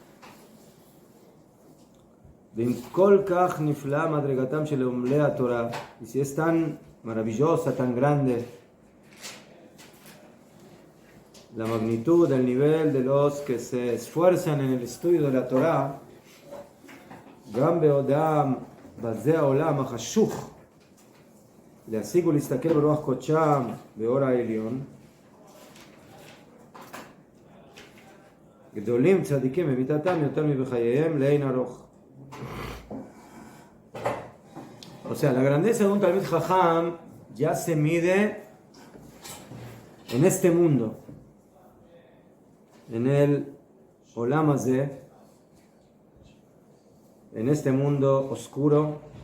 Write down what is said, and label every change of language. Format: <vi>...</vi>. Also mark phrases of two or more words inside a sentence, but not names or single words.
<es>Y si es tan maravillosa, tan grande la magnitud, el nivel de los que se esfuerzan en el estudio de la Torah,</es> <he>גם בעודם בזה העולם החשוך להשיג ולהסתכל ברוח קודשם באור העליון, גדולים צדיקים במיתתם יותר מבחייהם לאין ארוך.</he> <es>O sea, la grandeza de un</es> <he>תלמיד חכם</he> <es>ya se mide en este mundo, en el</es> <he>עולם הזה,</he> <es>en este mundo oscuro.</es>